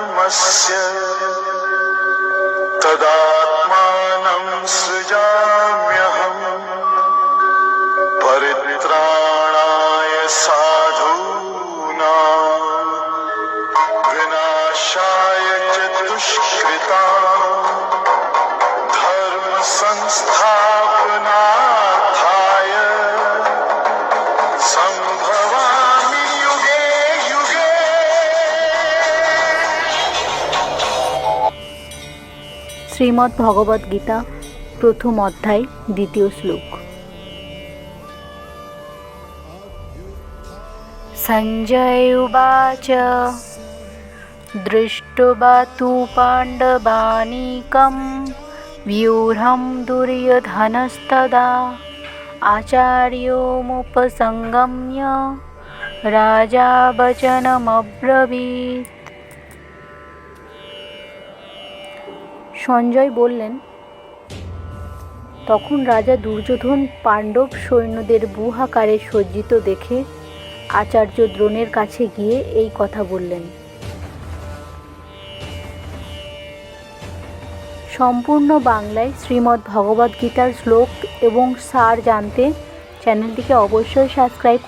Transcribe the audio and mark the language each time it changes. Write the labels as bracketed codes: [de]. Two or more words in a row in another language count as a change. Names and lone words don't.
[sa] धर्मस्य तदात्मानं सृजाम्यहम् परित्राणाय साधूनां विनाशाय च दुष्कृतां धर्म संस्थापनार्थाय संभवामि युगे युगे। [bn] শ্রীমদ্ ভগবদ্ গীতা প্রথম অধ্যায় দ্বিতীয় শ্লোক। [sa] সঞ্জয় উবাচ দৃষ্ট্বা তু পাণ্ডবানীকং व्यूঢ়ं दुर्योधनस्तदा आचार्योमुपसंगम्य राजा वचनमब्रवीत्। [bn] সঞ্জয় বললেন, তখন রাজা দুর্যোধন পাণ্ডব সৈন্যদের বুহাকারে সজ্জিত দেখে আচার্য দ্রোণের কাছে গিয়ে এই কথা বললেন। সম্পূর্ণ বাংলায় শ্রীমদ্ ভগবদ্ গীতার শ্লোক এবং সার জানতে চ্যানেলটিকে অবশ্যই সাবস্ক্রাইব করুন।